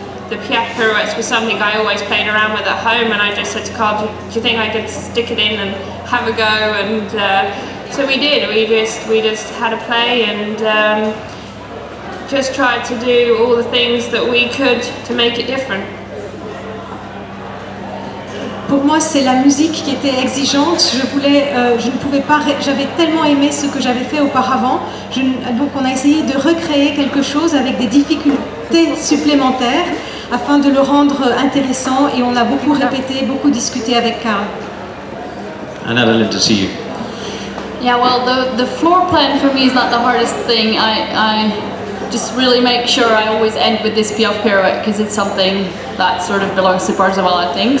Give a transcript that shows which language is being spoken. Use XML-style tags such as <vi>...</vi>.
<en>The piaffe pirouettes was something I always played around with at home, and I just said to Carl, do you think I could stick it in and have a go? And so we did. We just had a play and just tried to do all the things that we could to make it different.</en> <fr>Pour moi, c'est la musique qui était exigeante. Je ne pouvais pas, j'avais tellement aimé ce que j'avais fait auparavant. Donc on a essayé de recréer quelque chose avec des difficultés supplémentaires afin de le rendre intéressant, et on a beaucoup répété, beaucoup discuté avec Carl.</fr> <en>And Adelinda, to you. Yeah, well, the floor plan for me is not the hardest thing. I just really make sure I always end with this piaffe pirouette, because it's something that sort of belongs to Parzival, I think.</en>